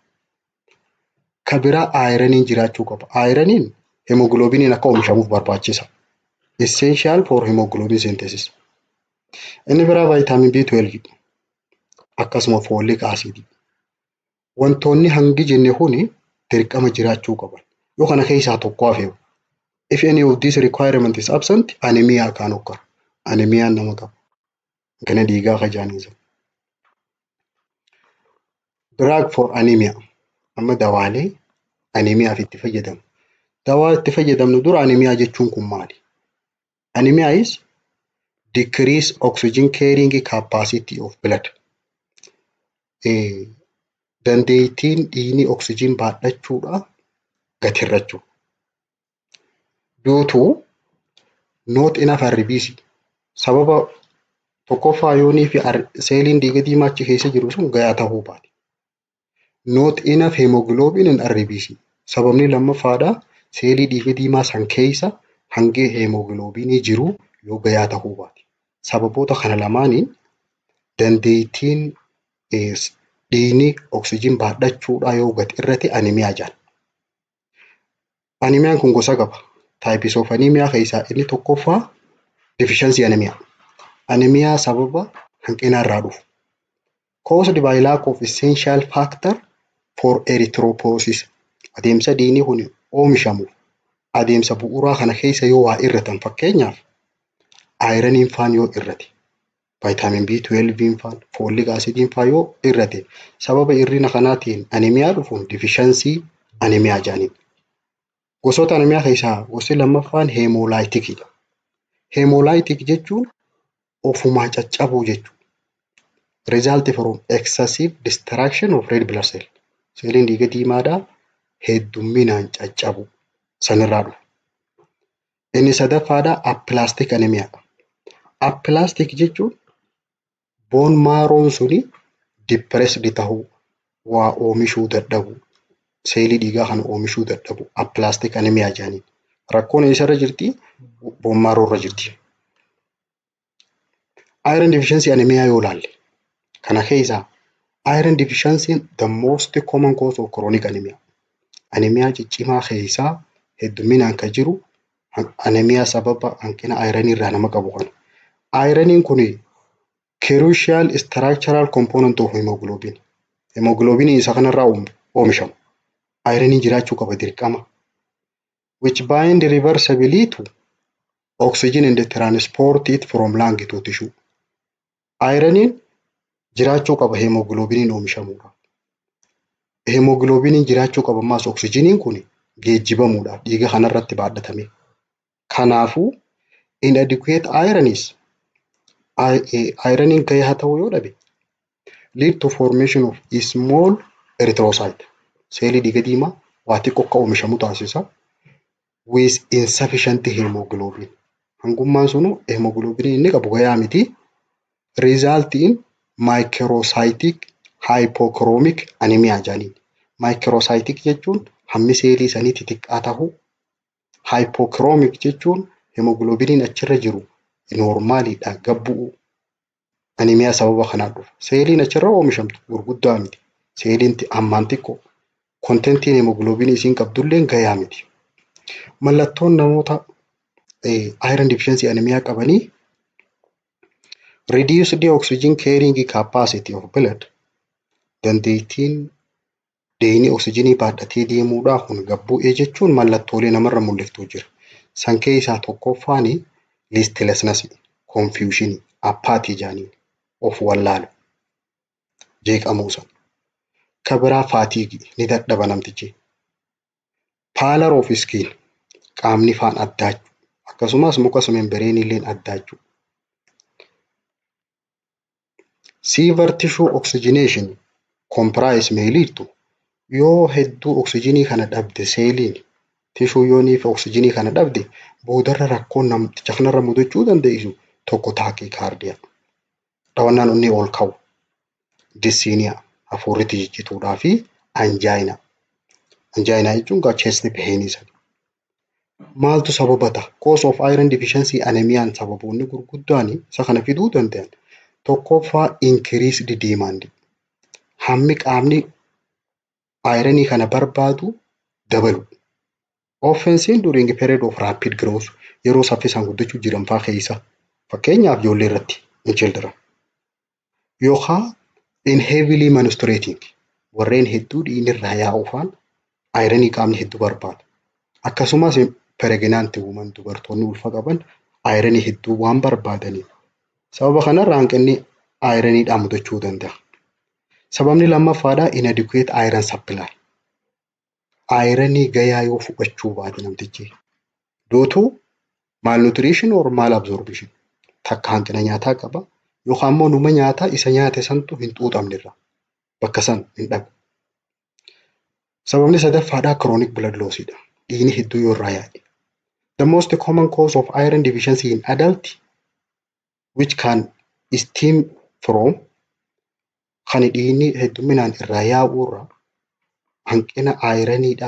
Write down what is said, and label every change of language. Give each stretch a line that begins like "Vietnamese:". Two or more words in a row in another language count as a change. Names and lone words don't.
Oromo: Kabiraa ironiin jiraachuu qaba. Ironiin hemoglobiniin akka oomishamuuf barbaachisa.
English: Essential for hemoglobin synthesis.
Oromo: Inni biraa vitamin B12 akkasuma
English: folic acid.
Oromo: Wantoonni hangi jenne kuni dirqama jiraachuu qaban. Yoo kana keessaa tokko hafeewu.
English: If any of these requirement is absent, anemia kan occur.
Oromo: Anemia nama qaba. Gana dhiigaa kajaaniisa.
English: Drug for anemia.
Oromo: Amma dawaalee anemiyaaf itti fayyadamu. Dawaa itti fayyadamnu dura anemia jechuun kun maali?
English: Anemia is decrease oxygen carrying capacity of blood.
Oromo: Dandeettiin dhiigni oxygen baadhachuudha gatirrachuu.
English: Due to not enough RBC.
Oromo: Sababa tokkoffaa yoonii fi seeliin dhiiga diimaa achi keessa jiru sun gayaa ta'uu baate.
English: Not enough hemoglobin and RBC.
Oromo: Sababni lammaffaadha seelii dhiiga diimaa san keessa hangi hemoglobinii jiru yoo gayaa ta'uu baate. Sababoota kana lamaaniin dandeettiin dhiigni oxygen baadhachuudha yoo gad irratti anemiyaa jedhama. Anemiyaan kun gosa qaba.
English: Types of anemia
Oromo: keessaa inni tokkoffaa
English: deficiency anemia.
Oromo: Anemia sababa hanqina irraa dhufu.
English: Caused by lack of essential factor for erythropoiesis.
Oromo: Adeemsa dhiigni kun oomishamu. Adeemsa bu'uuraa kana keessa yoo waa irratan fakkeenyaaf ironiin faan yoo irrate, vitamin B12 faan, folic acidin faan yoo irrate sababa irrina kanaatiin anemiyaa dhufuun
English: deficiency anemia
Oromo: jedhaniin. Gosoota anemiyaa keessaa gosti lammaffaan hemolyticidha. Hemolytic jechuun ofumaa caccabuu jechuudha.
English: Result from excessive destruction of red blood cell.
Oromo: Seeliin dhiiga diimaadhaa heddumminaan caccabu sanirraa dhufu. Inni sadaffaadhaa
English: aplastic anemia.
Oromo: Aplastic jechuun
English: bone marrow
Oromo: suni depressed ta'uu, waa oomishuu dadhabu. Seelii dhiigaa kan oomishuu dadhabu
English: aplastic anemia
Oromo: jedhaniin. Rakkoon isarra jirti
English: bone marrow
Oromo: irra jirti.
English: Iron deficiency anemia
Oromo: yoo ilaalle kana keessaa
English: iron deficiency the most common cause of chronic anemia.
Oromo: Anemia ciccimaa keessaa hedduminaan kan jiru anemia sababa hanqina iron irraa nama qabu kana. Ironiin kun
English: crucial structural component of hemoglobin.
Oromo: Hemoglobin isa kanarraa oomishamu. Ironiin jiraachuu qaba dirqama.
English: Which bind reversibly to oxygen and transport it from lung to tissue.
Oromo: Ironiin jiraachuu qaba hemoglobiniin oomishamuudha. Hemoglobiniin jiraachuu qaba maas oksijiniin kun geejjibamuudha dhiiga kanarratti baadhatame.
English: Kanaafuu inadequate
Oromo: ironiin gahaa ta'uu yoo dhabe
English: lead to formation of small erythrocyte.
Oromo: Seelii dhiiga diimaa waa xiqqoo akka oomishamu taasisa.
English: With insufficient hemoglobin.
Oromo: Hangummaan sunu hemoglobin inni qabu gahaa miti.
English: Result in microcytic hypochromic anemia
Oromo: jedhaniin. Microcytic jechuun hammi seelii sanii xixiqqaa ta'uu. Hypochromic jechuun hemoglobiniin achirra jiru normaaliidha gabbu'u. Anemia sababa kanaan dhufu. Seeliin achirra oomishamtu gurguddaa miti. Seeliin ammaan xiqqoo. Kontentiin hemoglobinii isiin qabdulleen gahaa miti. Mallattoon namoota
English: iron deficiency anemia qabanii reduced oxygen carrying capacity of blood,
Oromo: dandeettiin deeyni oksijiinii baadhatee deemuudhaaf kun gad bu'ee jechuun mallattoolee namarra mul'iftuu jira. San keessaa tokkoffaan
English: listlessness, confusion, apathy
Oromo: jaaniin of wallaalu, jeeqamuu sana. Kan biraa fatigue ni dadhaba namtichi.
English: Pallor of skin,
Oromo: qaamni faan addaachuu akkasumas muka membrane illeen addaachuu.
English: Severe tissue oxygenation compromise may lead to,
Oromo: yoo hedduu oksijiinii kana dhabde seeliin tishuu yooniif oksijiinii kana dhabde boodarra rakkoon namticha kanarra mudachuu dandeessu tokko taakiikaardiyaa, dhawannaan onnee ol ka'u, disiiniyaa hafuurri jijjituudhaa fi anjaayinaa. Anjaayinaa jechuun gaa
English: chest pain
Oromo: isa. Maaltu sababata?
English: Cause of iron deficiency
Oromo: anemiyaan sababoonni gurguddaan isa kana fiduu danda'an. Tokkoffaa
English: increased demand.
Oromo: Hammi qaamni ironii kana barbaadu dabalu.
English: Often seen during a period of rapid growth,
Oromo: yeroo saffisaan guddachuu jiran fa'aa keessa. Fakkeenyaaf ijoollee irratti
English: in children.
Oromo: Yookaan
English: in heavily menstruating,
Oromo: warreen hedduu dhiigni irraa yaa'uufaan ironii qaamni hedduu barbaadu. Akkasumas
English: pregnant women,
Oromo: dubartoonni ulfa qaban ironii hedduu waan barbaadaniif sababa kanarraa hanqinni ironiidhaan mudachuu danda'a. Sababni lammaffaadhaa
English: inadequate iron supply.
Oromo: Ironii gayaa yoo fudhachuu baate namtichi
English: due to malnutrition or malabsorption,
Oromo: takka hanqina nyaataa qaba yookaan immoo numa nyaataa isa nyaate santu hin xuuxamnerra bakka san hin dhabu. Sababni sadaffaadhaa
English: chronic blood loss
Oromo: dha. Dhiigni hedduu yoo irraa yaa'e.
English: The most common cause of iron deficiency in adult which can stem from,
Oromo: kan dhiigni hedduminaan irraa yaa'urra hanqina ironiidha.